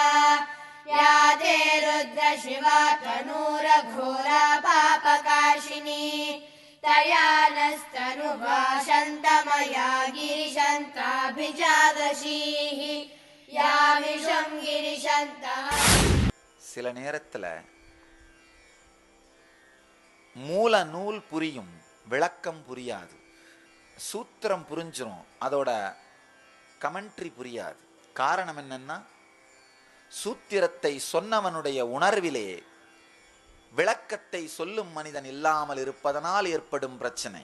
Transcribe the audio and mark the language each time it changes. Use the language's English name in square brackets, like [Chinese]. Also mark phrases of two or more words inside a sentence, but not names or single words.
[Sanskrit] या ते रुद्र शिवा तनूरघोरा पापकाशिनी। तया नस्तनुभाषन्तमया गिरिशन्ताभिजादशीः। या विषं गिरिशन्तः. [Tamil] சில நேரத்துல மூல நூல் புரியும், விளக்கம் புரியாது. சூத்திரம் புரிஞ்சிரும், அதோட கமெண்ட்ரி புரியாது. காரணம் என்னன்னா, சூத்திரத்தை சொன்னவனுடைய உணர்விலே விளக்கத்தை சொல்லும் மனிதன் இல்லாமல் இருப்பதனால் ஏற்படும் பிரச்சனை.